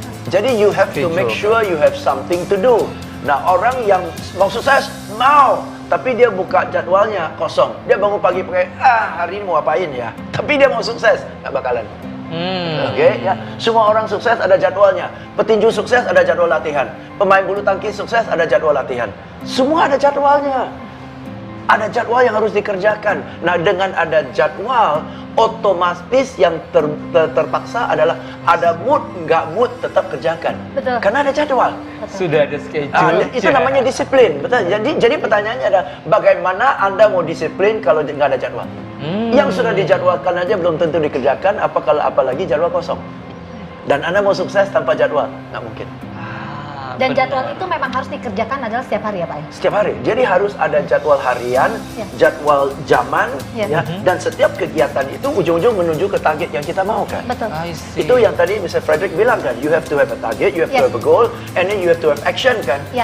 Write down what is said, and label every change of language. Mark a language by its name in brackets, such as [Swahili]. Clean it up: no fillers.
[English] Jadi you have to make sure you have something to do. [Indonesian] Nah, orang yang mau sukses, tapi dia buka jadwalnya kosong. Dia bangun pagi pakai, hari ini mau apain ya? Tapi dia mau sukses, nggak bakalan. Oke, ya. Semua orang sukses ada jadwalnya. Petinju sukses ada jadwal latihan. Pemain bulu tangkis sukses ada jadwal latihan. Semua ada jadwalnya. Ada jadwal yang harus dikerjakan. Nah, dengan ada jadwal, otomatis yang terpaksa adalah ada mood, nggak mood, tetap kerjakan. Betul. Karena ada jadwal. Sudah ada schedule. Itu namanya disiplin. Betul. Jadi pertanyaannya adalah bagaimana Anda mau disiplin kalau nggak ada jadwal? Yang sudah dijadwalkan aja belum tentu dikerjakan, apalagi jadwal kosong. Dan Anda mau sukses tanpa jadwal, nggak mungkin. Dan jadwal itu memang harus dikerjakan adalah setiap hari ya Pak? Setiap hari. Jadi harus ada jadwal harian, jadwal jaman, ya. Dan setiap kegiatan itu ujung-ujung menuju ke target yang kita mau kan. Betul. Itu yang tadi Mr. [English] Frederick [Indonesian] bilang kan, [English] you have to have a target, you have to have a goal, and then you have to have action kan.